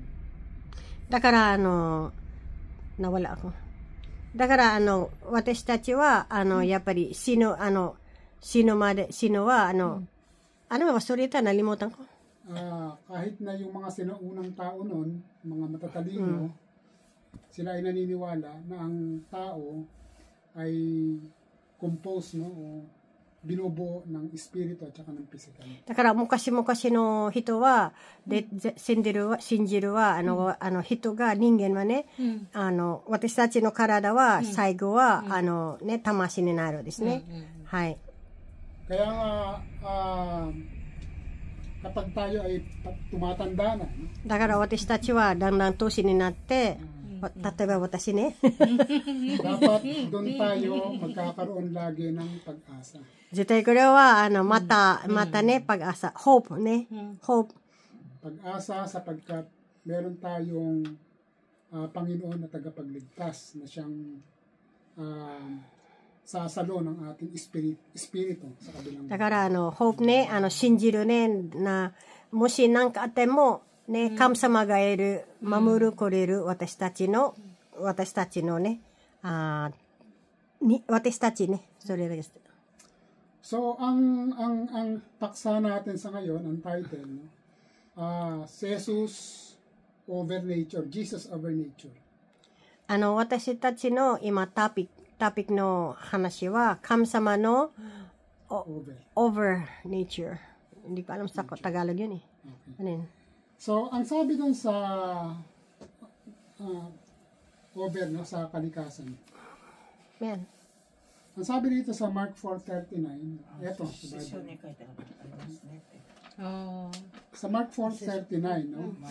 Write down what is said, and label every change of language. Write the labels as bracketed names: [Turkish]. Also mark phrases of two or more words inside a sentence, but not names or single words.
[Filipino] だから、nawala ako. [Japanese] だから、私たちは、やっぱり死ぬは、忘れた、 [Filipino] nalimutan ko. Kahit na yung mga sinaunang tao nun, mga matatalino, sila ay naniniwala na ang tao ay composed, no, o binubuo ng espiritu at saka ng physical. [Japanese] だから、昔の人は、信じるは、人が、人間はね、私たちの体は、最後は、魂になるですね。はい。 [Filipino] Kaya nga, kapag tayo ay tumatanda na, no? [Japanese] だから私たちはだんだん年になって、例えば私ね。 [Filipino] dapat doon tayo magkakaroon lagi ng pag-asa. [Japanese] 絶対これは、またね、pag-asa. [English] Hope ね。Hope. [Filipino] Pag-asa sapagkat meron tayong Panginoon na tagapagligtas na siyang sasalo ng ating espiritu sa kabilang. [Japanese] だから、hope ね、信じるね、もし何かあっても、ね、神様がいる、守るくれる私たちのね、私たちね、それです。 [Filipino] So, ang paksa natin sa ngayon, ang title, no? [English] Jesus over nature, Jesus over nature. [Japanese] 私たちの今トピックの話は神様の [English] over nature. [Filipino] Hindi ko alam sa Tagalog yun eh. Okay. Ano yun? So, ang sabi dun sa over, no, sa kalikasan. Yan. Ang sabi dito sa Mark 4:39, eto, sa Bible. Sa Mark 4:39, no?